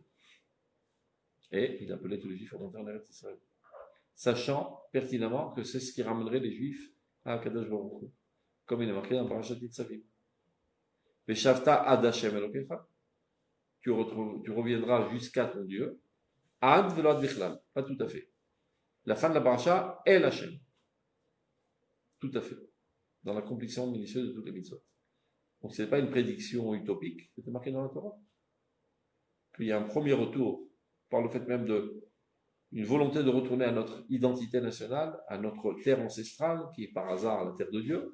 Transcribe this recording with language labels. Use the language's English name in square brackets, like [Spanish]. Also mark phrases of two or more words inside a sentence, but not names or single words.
[French] Et il appelait tous les juifs à monter en [Hebrew] ארץ ישראל. [French] Sachant pertinemment que c'est ce qui ramènerait les juifs à [Hebrew] קדוש ברוך הוא. [French] Comme il est marqué dans Parashat Nitzavim. [Hebrew] ושבת עד השם אלוקיך. [French] Tu reviendras jusqu'à ton Dieu. [Hebrew] עד ולא עד בכלל. [French] Pas tout à fait. La fin de la paracha est Hashem. Tout à fait. Dans l'accomplissement minutieux de toutes les mitzvot. Donc ce n'est pas une prédiction utopique, c'était marqué dans la Torah. Qu'il y a un premier retour, par le fait même une volonté de retourner à notre identité nationale, à notre terre ancestrale, qui est par hasard la terre de Dieu.